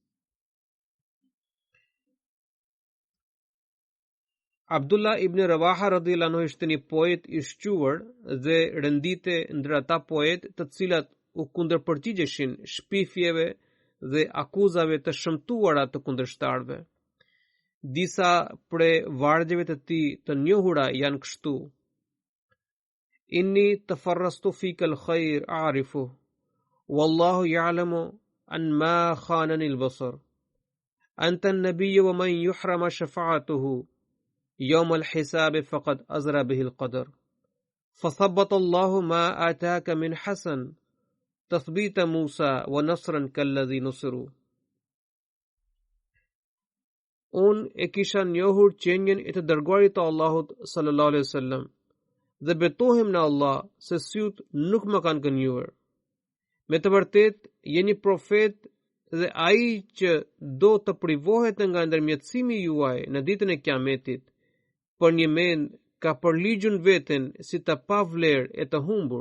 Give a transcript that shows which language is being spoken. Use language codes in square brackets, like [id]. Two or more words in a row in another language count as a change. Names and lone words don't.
[sq] Abdullah ibn Rawaha [ar] رضي الله عنه [sq] ishte një poet i shquar dhe rendite ndër ata poet të cilat u kundërpërgjigjeshin shpifjeve dhe akuzave të shëmtuara të kundërshtarëve. Disa prej vargjeve të tij të njohura janë kështu: [ar] إني تفرست فيك الخير أعرف والله يعلم أن ما خانني البصر. أنت النبي ومن يحرم شفاعته يوم الحساب فقد أزرى به القدر فثبت الله ما آتاك من حسن تثبيت موسى ونصرا كالذي نصروا. [sq] Unë e kisha njohur qenjen e të dërguarit të Allahut [ar] صلى الله عليه وسلم [sq] dhe betohem në Allah se syt nuk më kanë gënjur. Me të vërtet jeni profet dhe ai që do të privohet nga ndërmjetësimi juaj në ditën e Kiametit për një mend ka përligjur veten si të pavlerë e të humbur.